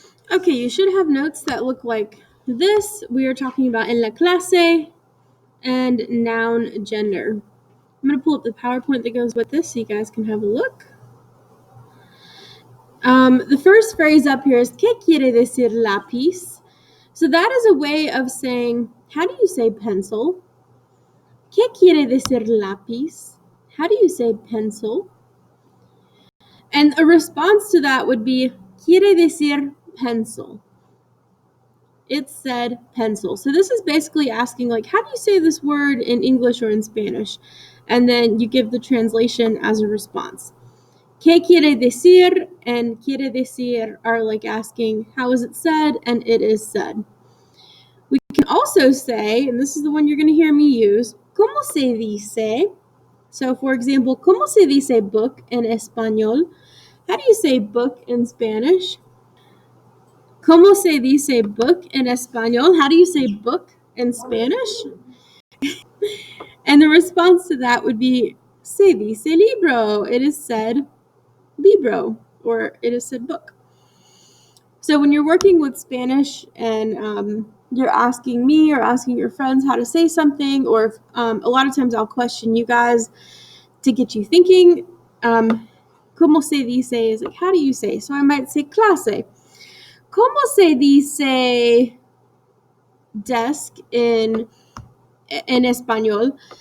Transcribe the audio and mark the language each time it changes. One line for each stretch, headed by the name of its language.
English: Okay, you should have notes that look like this. We are talking about
Spanish: en la clase
English: and noun gender. I'm going to pull up the PowerPoint that goes with this so you guys can have a look. The first phrase up here is
Spanish: ¿Qué quiere decir lápiz?
English: So that is a way of saying, how do you say pencil?
Spanish: ¿Qué quiere decir lápiz?
English: How do you say pencil? And a response to that would be
Spanish: quiere decir
English: pencil. It said pencil. So this is basically asking, like, how do you say this word in English or in Spanish? And then you give the translation as a response.
Spanish: ¿Qué quiere decir?
English: And
Spanish: quiere decir
English: are like asking, how is it said? And it is said. We can also say, and this is the one you're going to hear me use,
Spanish: ¿Cómo se dice?
English: So, for example,
Spanish: ¿Cómo se dice
English: book in
Spanish: español?
English: How do you say book in Spanish?
Spanish: ¿Cómo se dice
English: book in
Spanish: español?
English: How do you say book in Spanish? And the response to that would be,
Spanish: se dice libro.
English: It is said libro, or it is said book. So when you're working with Spanish and you're asking me or asking your friends how to say something, or a lot of times I'll question you guys to get you thinking.
Spanish: ¿Cómo se dice
English: is like, how do you say? So I might say clase.
Spanish: ¿Cómo se dice
English: desk in
Spanish: español?